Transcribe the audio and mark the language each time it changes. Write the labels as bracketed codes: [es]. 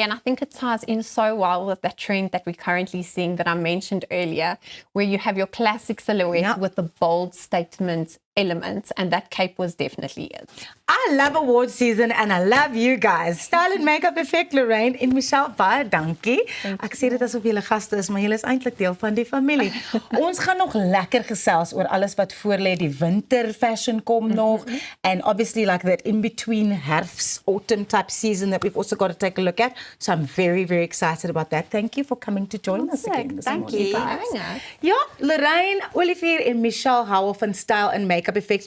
[en] And I think it ties in so well with that trend that we're currently seeing that I mentioned earlier, where you have your classic silhouette with the bold statement elements, and that cape was definitely it. I love award season and I love you guys. [af] Style and Makeup Effect, Lorraine en Michelle, baie dankie. Ek sê dit asof julle gaste is, maar julle is eintlik deel van die familie. Ons gaan nog lekker gesels oor alles wat voorlê. Die winter fashion kom nog, [en] and obviously like that in between herfst, autumn type season that we've also got to take a look at. So I'm very, very excited about that. Thank you for coming to join us again this Thank morning. you. [af] Ja, Lorraine, Olivier en Michelle Howell van Style and Makeup Effect.